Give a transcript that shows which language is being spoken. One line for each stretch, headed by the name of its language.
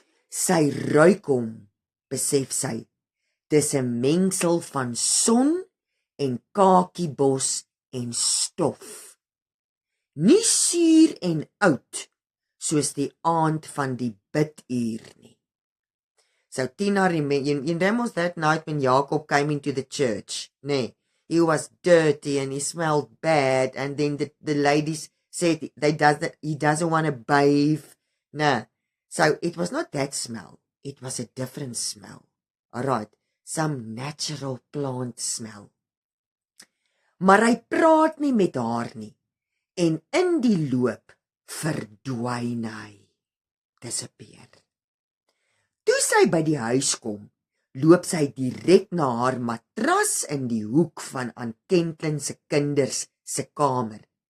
Afrikaans: Sy ruik hom, besef sy, dis 'n mengsel van son en kakiebos en stof. Nie suur en oud, soos die aand van die biduur nie.
English: So Tina remembers that night when Jacob came into the church, He was dirty and he smelled bad, and then the ladies said he doesn't want to bathe. So it was not that smell. It was a different smell. All right, some natural plant smell.
Afrikaans: Maar hy praat nie met haar nie. En in die loop verdwyn hy. Disappear. Toe sy by die huis kom, loop sy direk na haar matras in die hoek van Aunt Kentlin se kinders se kamer.